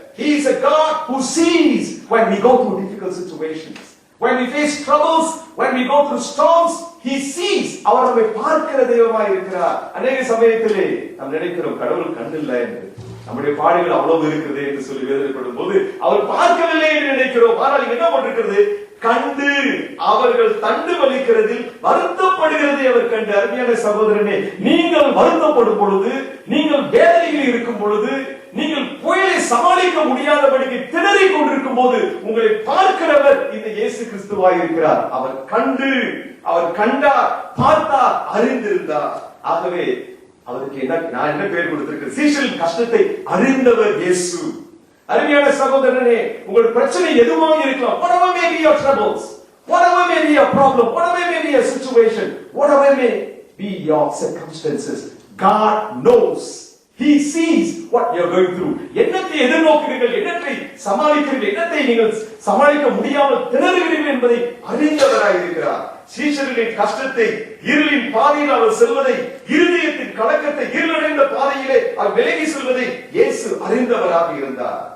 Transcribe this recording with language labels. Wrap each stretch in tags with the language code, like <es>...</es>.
<en>He is a God who sees when we go through difficult situations. When we face troubles, when we go through storms, he sees.</en> <ta>அவர் நம்மை பார்க்கிற தெய்வமாய் இருக்கிறார். அநேக சமயத்திலே நாம் நினைக்கிறோம் கடவுள் கண்டில்லை என்று, நம்முடைய பாடுகள் அவ்வளவு இருக்கிறது என்று சொல்லி வேதனைப்படும் போது அவர் பார்க்கவில்லை என்று நினைக்கிறோம். ஆனால் என்ன பண்ணிருக்கிறது? கண்டு அவர்கள் தண்டு வலிக்கிறதில் வருத்தப்படுகிறதை அவர் கண்டு. அருமையான சகோதரனே, நீங்கள் வருத்தப்படும் பொழுது, நீங்கள் வேதனையில் இருக்கும் பொழுது, நீங்கள் புயலை சமாளிக்க முடியாதபடிக்கு திணறிக் கொண்டிருக்கும் போது உங்களை பார்க்கிறவர் இந்த இயேசு கிறிஸ்துவாய் இருக்கிறார். அவர் கண்டார், பார்த்தார், அறிந்திருந்தார். ஆகவே அவருக்கு நான் என்ன பெயர் கொடுத்திருக்கிறேன்? சீஷரின் கஷ்டத்தை அறிந்தவர் இயேசு. அருமையான சகோதரனே, உங்கள் பிரச்சனை எதுவாக இருக்கலாம்,</ta> <en>whatever may be your troubles, whatever may be your problem, whatever may be your situation, whatever may be your circumstances, God knows. He sees what you are going through.</en> <ta>என்னத்தை எதிர்நோக்குகிறீர்கள், என்னத்தை சமாளிக்கிறீர்கள், என்னத்தை நீங்கள் சமாளிக்க முடியாமல் திணறுகிறீர்கள் என்பதை அறிந்தவராய் இருக்கிறார். சீஷர்களின் கஷ்டத்தை, இருளின் பாதையில் அவர் செல்வதை, இருதயத்தின் கலக்கத்தை, இருளடைந்த பாதையிலே அவர் விலகி செல்வதை இயேசு அறிந்தவராக இருந்தார்.</ta>